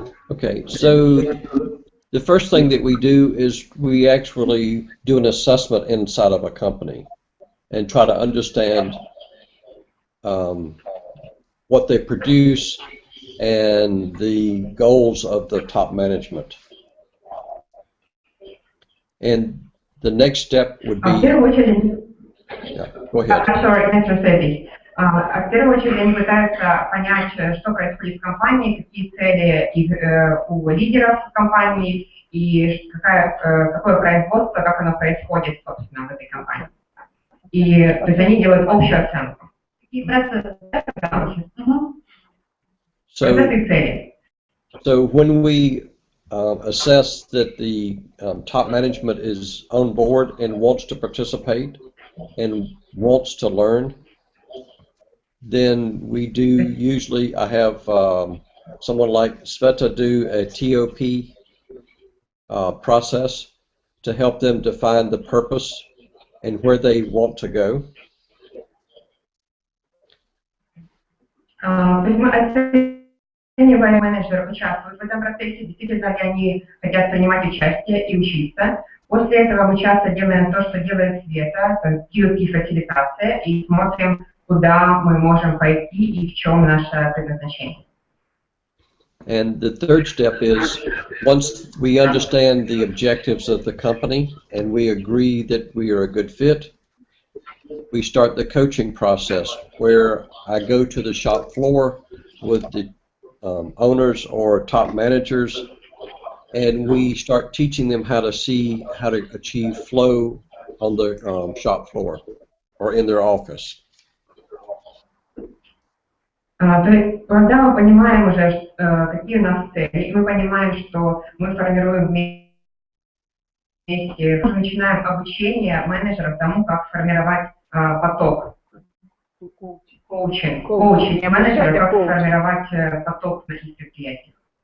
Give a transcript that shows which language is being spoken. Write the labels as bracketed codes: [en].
[en] Okay, so the first thing that we do is we actually do an assessment inside of a company and try to understand what they produce and the goals of the top management. And the next step would be... [ru] В первую очередь, [en] Yeah, go ahead. I'm sorry, I can't say this. [ru] В первую очередь они пытаются понять, что происходит в компании, какие цели у лидеров компании и какое производство, как оно происходит, собственно, в этой компании. И то есть они делают общую оценку. Какие процессы? Процессы цели. [en] So when we assess that the top management is on board and wants to participate and wants to learn, then we do usually, I have someone like Sveta do a TOP process to help them define the purpose and where they want to go. [ru] То есть мы оцениваем, менеджеры участвуют в этом процессе, действительно ли они хотят принимать участие и учиться. После этого мы часто делаем то, что делает Света, то есть TOP-фасилитация, и смотрим, куда мы можем пойти и в чем наше предназначение. [en] And the third step is, once we understand the objectives of the company and we agree that we are a good fit, we start the coaching process where I go to the shop floor with the owners or top managers, and we start teaching them how to see how to achieve flow on the shop floor or in their office. [ru] То есть, когда мы понимаем уже, какие у нас цели, и мы понимаем, что мы формируем вместе, мы начинаем обучение менеджеров тому, как формировать поток. Коучинг менеджера, как формировать поток на их предприятиях.